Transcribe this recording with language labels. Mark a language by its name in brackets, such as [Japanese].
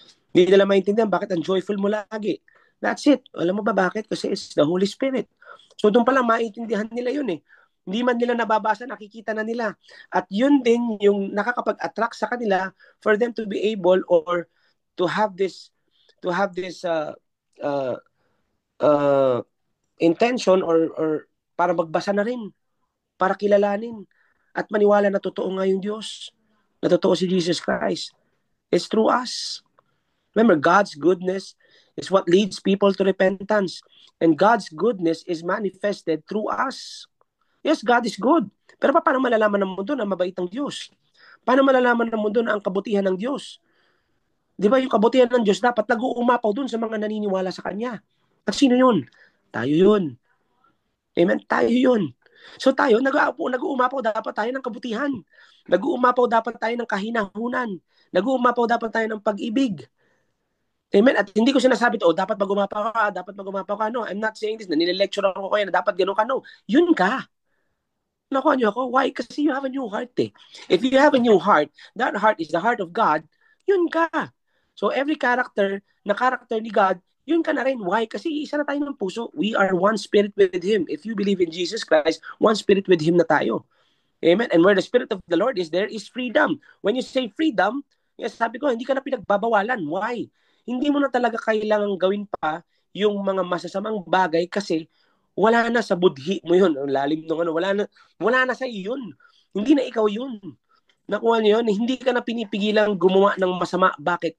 [Filipino] Hindi nila maintindihan bakit ang joyful mo lagi. [English] That's it. [Filipino] Alam mo ba bakit? Kasi [English] it's the Holy Spirit. [Filipino] So doon pala maintindihan nila yun eh. Hindi man nila nababasa, nakikita na nila. At yun din yung nakakapag-attract sa kanila [English] for them to be able or to have this uh, uh, intention [Filipino] or para magbasa na rin, para kilalanin at maniwala na totoo nga yung Diyos, na totoo si Jesus Christ. [English] It's through us. Remember, God's goodness is what leads people to repentance. And God's goodness is manifested through us. Yes, God is good. [Filipino] Pero paano malalaman ng mundo na mabait ang Diyos? Paano malalaman ng mundo na ang kabutihan ng Diyos? Di ba yung kabutihan ng Diyos dapat nag-uumapaw dun sa mga naniniwala sa Kanya. At sino yun? Tayo yun. Amen? Tayo yun. So tayo, nag-uumapaw dapat tayo ng kabutihan. Nag-uumapaw dapat tayo ng kahinahunan. Nag-uumapaw dapat tayo ng pag-ibig. Amen? At hindi ko sinasabi to, dapat mag-umapaw ka, dapat mag-umapaw ka. [English] No, I'm not saying this, [Filipino] na nile-lecture ako kayo na dapat gano'n ka. No, yun ka. Nakuha niyo ako? Why? Kasi [English] you have a new heart [Filipino] eh. [English] If you have a new heart, that heart is the heart of God, [Filipino] yun ka. [English] So every character [Filipino] ni God, yun ka na rin. Why? Kasi isa na tayo ng puso. [English] We are one spirit with Him. If you believe in Jesus Christ, one spirit with Him na tayo. Amen? And where the Spirit of the Lord is, there is freedom. When you say freedom, yes, [Filipino] sabi ko, hindi ka na pinagbabawalan. Why? Hindi mo na talaga kailangang gawin pa yung mga masasamang bagay kasi wala na sa budhi mo yun. Ang lalim ng ano, wala na sa iyo yun. Hindi na ikaw yun. Nakuha niyo yun, hindi ka na pinipigilang gumawa ng masama. Bakit?